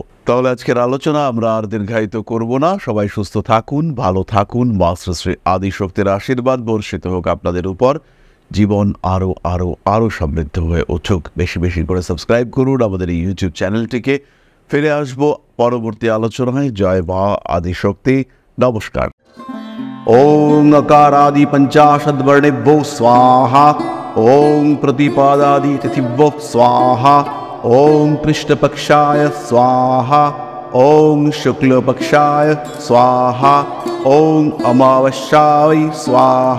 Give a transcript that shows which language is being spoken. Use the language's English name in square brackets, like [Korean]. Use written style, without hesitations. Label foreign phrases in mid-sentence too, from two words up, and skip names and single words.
[Bangla] তাহলে আজকের আলোচনা আমরা আর দীর্ঘায়িত করব না। সবাই সুস্থ থাকুন, ভালো থাকুন, মা শ্রী আদিশক্তির আশীর্বাদ বর্ষিত হোক আপনাদের উপর। জীবন আরো আরো আরো সমৃদ্ধ হয়ে উঠুক। বেশি বেশি করে সাবস্ক্রাইব করুন আমাদের এই ইউটিউব চ্যানেলটিকে। ফিরে আসবো পরবর্তী আলোচনায়। জয় মা আদিশক্তি। নমস্কার। [Sanskrit] ওং अकारादि पंचाशद्वर्णेभ्यो स्वाहा। ओं प्रतिपादादि तिथिभ्यो स्वाहा। ओं कृष्णपक्षाय स्वाहा। ओं शुक्लपक्षाय स्वाहा। ओं अमावस्याय स्वाहा।